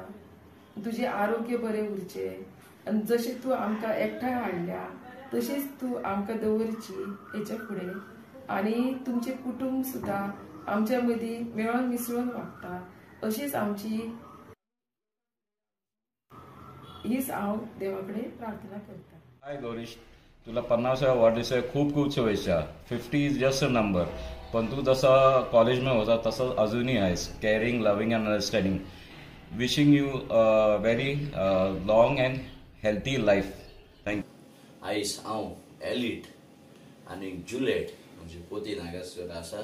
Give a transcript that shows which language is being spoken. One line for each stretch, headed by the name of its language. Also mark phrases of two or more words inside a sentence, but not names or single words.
Konkani: तुजें आरोग्य बरें उरचें आनी जशें तूं आमकां एकठांय हाडल्या तशीच तूं आमकां दवरची हेच्या फुडें आनी तुमचें कुटुंब सुद्दां आमच्या मदीं मेळोन मिसळून वागता अशीच आमची हीच हांव देवा कडेन प्रार्थना करता.
Marathi: हाय गौरीश, तुला 50व्या वाढदिवसाच्या खूप खूप शुभेच्छा. 50
English: is just a number,
Marathi: पण तू जसा कॉलेजमध्ये होता तसं अजूनही आहेस.
English: केअरिंग, loving and understanding. wishing you very long and healthy life. थँक्यू.
Konkani: आयज हांव एलिट आनी जुलेट म्हणजे पोती नागासकर आसा.